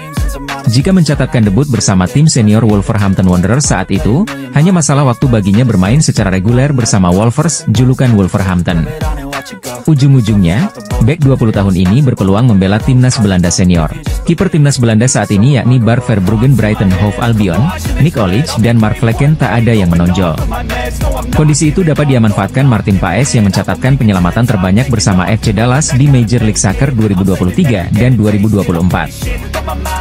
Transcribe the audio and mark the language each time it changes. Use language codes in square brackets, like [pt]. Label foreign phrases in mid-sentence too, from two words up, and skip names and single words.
[id] Jika mencatatkan debut bersama tim senior Wolverhampton Wanderers saat itu, hanya masalah waktu baginya bermain secara reguler bersama Wolvers, julukan Wolverhampton. Ujung-ujungnya, bek 20 tahun ini berpeluang membela timnas Belanda senior. Kiper timnas Belanda saat ini yakni Bart Verbruggen Brighton Hove Albion, Nick Olic dan Mark Vlekken tak ada yang menonjol. Kondisi itu dapat dimanfaatkan Martin Paes yang mencatatkan penyelamatan terbanyak bersama FC Dallas di Major League Soccer 2023 dan 2024.